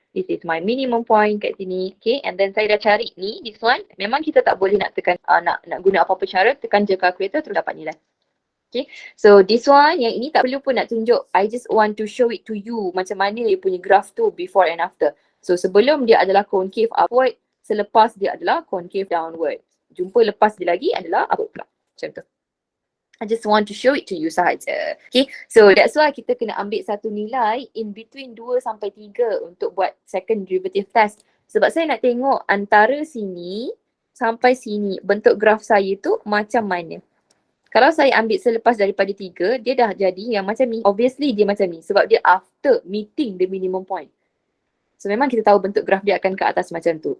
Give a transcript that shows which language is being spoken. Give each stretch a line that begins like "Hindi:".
English: This is my minimum point
Malay: kat sini.
English: Okay, and then
Malay: saya dah cari ni,
English: this one.
Malay: Memang kita tak boleh nak tekan, nak guna apa-apa cara, tekan je calculator terus dapat nilai. Okay, so this one, yang ini tak perlu pun nak tunjuk.
English: I just want to show it to you
Malay: macam mana dia punya graph tu
English: before and after.
Malay: So sebelum dia adalah concave upward, selepas dia adalah concave downward. Jumpa lepas dia lagi adalah upward pula. Macam tu.
English: I just want to show it to you
Malay: sahaja. Okay, so that's why kita kena ambil satu nilai in between 2 sampai 3 untuk buat second derivative test. Sebab saya nak tengok antara sini sampai sini bentuk graf saya tu macam mana. Kalau saya ambil selepas daripada 3, dia dah jadi yang macam ni.
English: Obviously
Malay: dia macam ni sebab dia
English: after meeting the minimum point.
Malay: So memang kita tahu bentuk graf dia akan ke atas macam tu.